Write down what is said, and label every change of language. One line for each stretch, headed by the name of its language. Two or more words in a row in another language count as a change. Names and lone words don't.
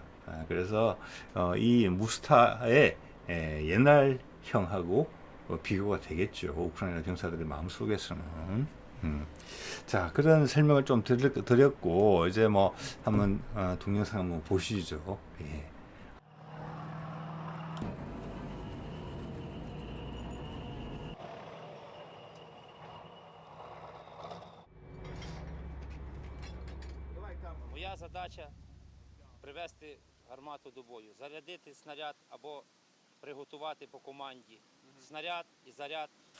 Korean: 그래서 이 무스타의 옛날형하고 비교가 되겠죠. 우크라이나 병사들의 마음속에서는. 자, 그런 설명을 좀 드렸고, 이제 뭐, 한번, 동영상 한번 보시죠. 예.
Ukrainian: Моя задача привести гармату до бою, зарядити снаряд або приготувати по команді снаряд і заряд.